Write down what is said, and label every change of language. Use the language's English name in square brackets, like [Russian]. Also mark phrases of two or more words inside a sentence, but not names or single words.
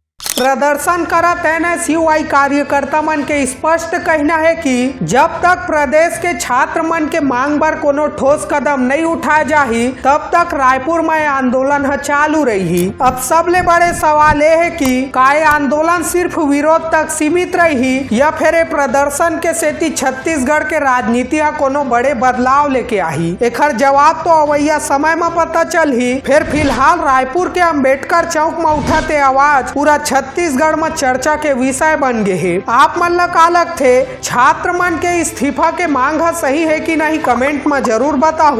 [Chhattisgarhi] प्रदर्शन करत NSUI कार्यकर्ता मन के स्पष्ट कहना है कि जब तक प्रदेश के छात्र मन के मांग पर कोनो ठोस कदम नहीं उठाया जाही तब तक रायपुर में आंदोलन है चालू रही। अब सबले बड़े सवाल ये है कि का ये आंदोलन सिर्फ विरोध तक सीमित रही या फिर ये प्रदर्शन के सेती छत्तीसगढ़ के राजनीति कोनो बड़े बदलाव लेके आही। एकर जवाब तो अवैया समय में पता चलही। फिर फिलहाल रायपुर के अम्बेडकर चौक में उठाते आवाज पूरा छत्तीसगढ़ में चर्चा के विषय बन गए है। आप मन ला का लगथे छात्र मन के इस्तीफा के मांग है सही है कि नहीं, कमेंट में जरूर बताहू।